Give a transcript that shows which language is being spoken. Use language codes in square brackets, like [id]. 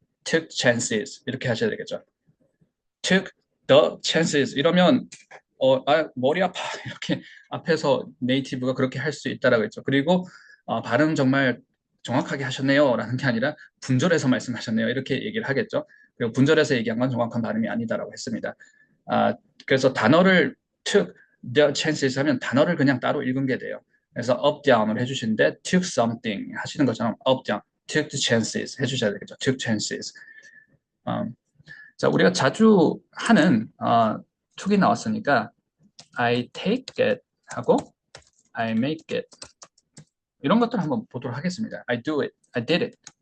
[en] took chances [ko] 이렇게 하셔야 되겠죠. [en] took the chances [ko] 이러면 머리 아파 이렇게 앞에서 네이티브가 그렇게 할 수 있다라고 했죠. 그리고 발음 정말 정확하게 하셨네요 라는 게 아니라 분절해서 말씀하셨네요 이렇게 얘기를 하겠죠. 그리고 분절해서 얘기한 건 정확한 발음이 아니다라고 했습니다. 그래서 단어를 [en] took the chances [ko] 하면 단어를 그냥 따로 읽은 게 돼요. 그래서 up down을 해주시는데 [en] took something [ko] 하시는 것처럼 [en] up down took the chances [ko] 해주셔야 되겠죠. [en] took chances. [ko] 자, 우리가 자주 하는 툭이 나왔으니까 [en] I take it [ko] 하고 [en] I make it [ko] 이런 것들 한번 보도록 하겠습니다. [en] I do it, I did it.